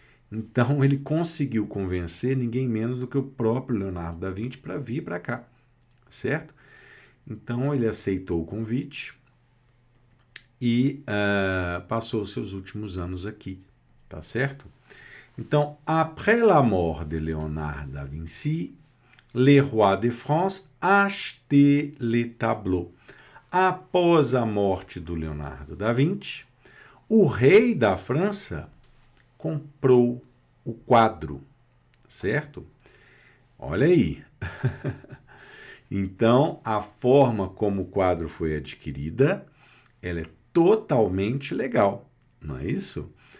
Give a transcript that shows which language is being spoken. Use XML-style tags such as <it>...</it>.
<pt>Então ele conseguiu convencer ninguém menos do que o próprio Leonardo da Vinci para vir para cá, certo? Então ele aceitou o convite e passou os seus últimos anos aqui, tá certo?</pt> <fr>Então, après la mort de Léonard da Vinci, les rois de France achetaient les tableaux.</fr> <pt>Após a morte do Leonardo da Vinci, o rei da França comprou o quadro, certo? Olha aí. Então, a forma como o quadro foi adquirida, ela é totalmente legal, não é isso?</pt>